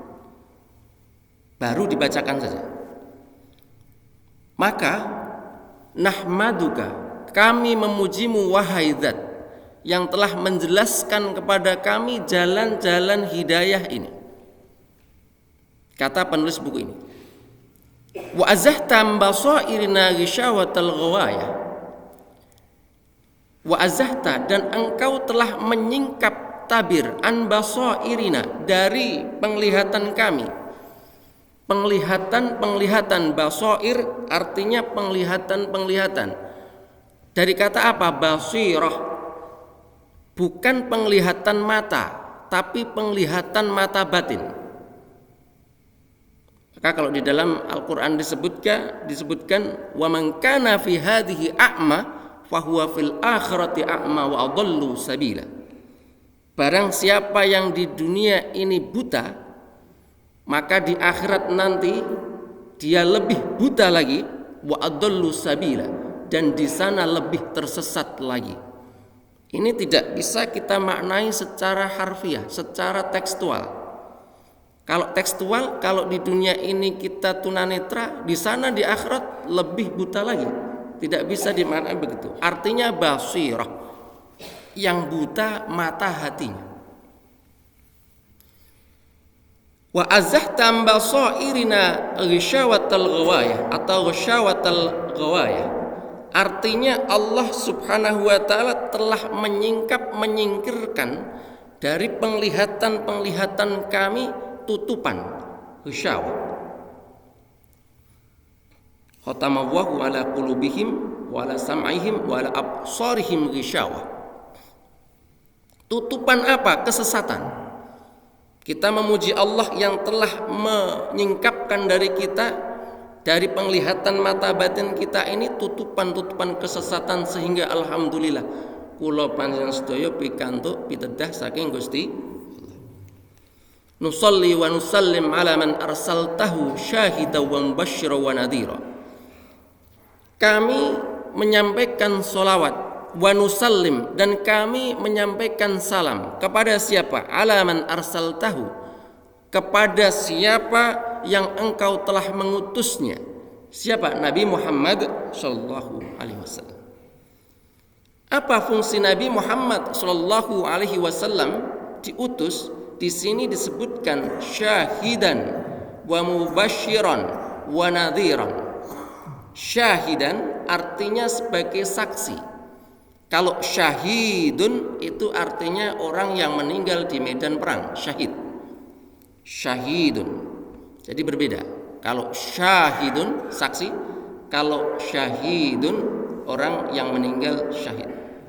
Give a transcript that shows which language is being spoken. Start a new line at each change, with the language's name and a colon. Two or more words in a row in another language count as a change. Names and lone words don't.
Indonesian: Baru dibacakan saja. Maka nahmaduka, kami memujimu wahai Zat yang telah menjelaskan kepada kami jalan-jalan hidayah ini. Kata penulis buku ini,
Arabic: وأزحت بصائرنا غشاوات الغواية. وأزحت,
Indonesian: dan engkau telah menyingkap tabir
Arabic: عن بصائرنا,
Indonesian: dari penglihatan kami. Penglihatan basair artinya penglihatan. Dari kata apa? Basirah. Bukan penglihatan mata, tapi penglihatan mata batin. Maka kalau di dalam Al-Quran disebutkan
Arabic: ومن كان في هذه أعمى فهو في الآخرة أعمى وأضل سبيلا.
Indonesian: Barang siapa yang di dunia ini buta, maka di akhirat nanti dia lebih buta lagi,
Arabic: وأضل سبيلا,
Indonesian: dan di sana lebih tersesat lagi. Ini tidak bisa kita maknai secara harfiah, secara tekstual. Kalau tekstual, kalau di dunia ini kita tunanetra, di sana di akhirat lebih buta lagi. Tidak bisa dimaknai begitu. Artinya basirah, yang buta mata hatinya.
Arabic: وأزحت بصائرنا غشاوات الغواية atau غشاوات الغواية.
Indonesian: Artinya Allah
Arabic: سبحانه وتعالى
Indonesian: telah menyingkirkan dari penglihatan kami tutupan ghisyawah.
Arabic: ختم الله على قلوبهم وعلى سمعهم وعلى أبصارهم غشاوة.
Indonesian: Tutupan apa? Kesesatan. Kita memuji Allah yang telah menyingkapkan dari kita, dari penglihatan mata batin kita ini, tutupan-tutupan kesesatan, sehingga alhamdulillah
Javanese: kula panjenengan sedaya pikantuk pitedah saking Gusti.
Arabic: نصلي ونسلم على من أرسلته شاهدا ومبشرا ونذيرا.
Indonesian: Kami menyampaikan solawat,
Arabic: ونسلم,
Indonesian: dan kami menyampaikan salam kepada siapa?
Arabic: على من أرسلته,
Indonesian: kepada siapa yang engkau telah mengutusnya. Siapa? Nabi Muhammad
Arabic: صلى الله عليه وسلم.
Indonesian: Apa fungsi Nabi Muhammad
Arabic: صلى الله عليه وسلم
Indonesian: diutus? Di sini disebutkan
Arabic: شاهدا ومبشرا ونذيرا.
Indonesian: Syahidan artinya sebagai saksi. Kalau syahidun itu artinya orang yang meninggal di medan perang, syahid. Syahidun. Jadi berbeda. Kalau syahidun saksi, kalau syahidun orang yang meninggal syahid.